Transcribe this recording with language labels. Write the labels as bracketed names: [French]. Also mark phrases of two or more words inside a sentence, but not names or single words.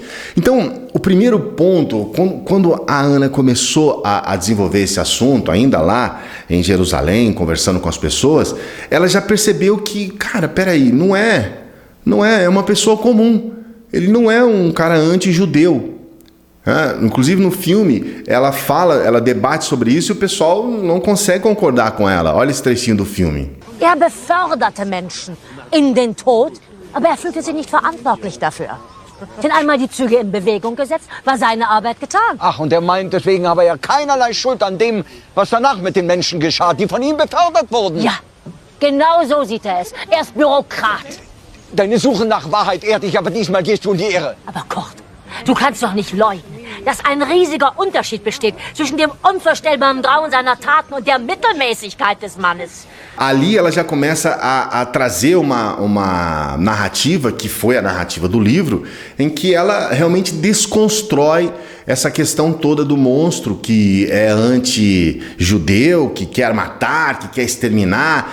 [Portuguese] Então, o primeiro ponto, quando a Ana começou a desenvolver esse assunto, ainda lá em Jerusalém, conversando com as pessoas, ela já percebeu que, cara, peraí, não é uma pessoa comum, ele não é um cara anti-judeu. Inclusive no filme ela debate sobre isso e o pessoal não consegue concordar com ela. Olha esse trechinho do filme. [German] Beförderte Menschen in den Tod, aber fühlte sich nicht verantwortlich dafür. Denn einmal die Züge in Bewegung gesetzt, war seine Arbeit getan. Ach, und meint, deswegen habe ja keinerlei Schuld an dem, was danach mit den Menschen geschah, die von ihm befördert wurden. Ja, genau so sieht es. Er ist Bürokrat. Deine Suche nach Wahrheit ehrt dich, aber diesmal gehst du in die Irre. Aber Kurt, du kannst doch nicht leugnen, dass ein riesiger Unterschied besteht zwischen dem unvorstellbaren Grauen seiner Taten und der Mittelmäßigkeit des Mannes. [Portuguese] Ali ela já começa a trazer uma narrativa, que foi a narrativa do livro, em que ela realmente desconstrói essa questão toda do monstro que é anti-judeu, que quer matar, que quer exterminar.